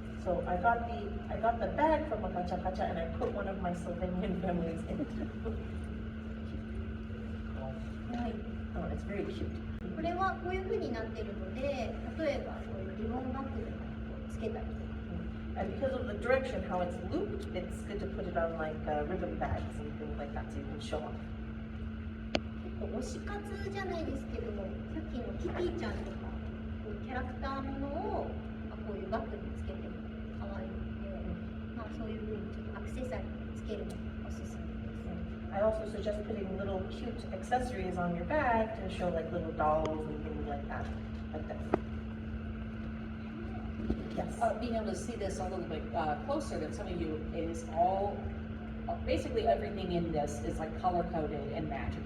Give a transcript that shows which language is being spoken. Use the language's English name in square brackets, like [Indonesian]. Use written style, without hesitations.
[English] So I got the bag from a gacha gacha and I put one of my Slovenian families in it. [Japanese] はい。 [English] Oh, it's very cute. [Japanese] これはこういう風になってるので、例えばこういうリボンバッグとかにつけたりとか。 [English] And because of the direction, how it's looped, it's good to put it on like ribbon bags and things like that so you can show off. [Japanese] 結構推し活じゃないですけども、さっきのキティちゃんとかこういうキャラクターものをここういうバッグにつけても可愛いので、まあ、そういうふうにちょっとアクセサリーつけるのもおすすめです。 [English] I also suggest putting little cute accessories on your bag to show like little dolls and things like that, like this. Yes. Being able to see this a little bit closer than some of you, it is all, basically everything in this is like color coded and magic.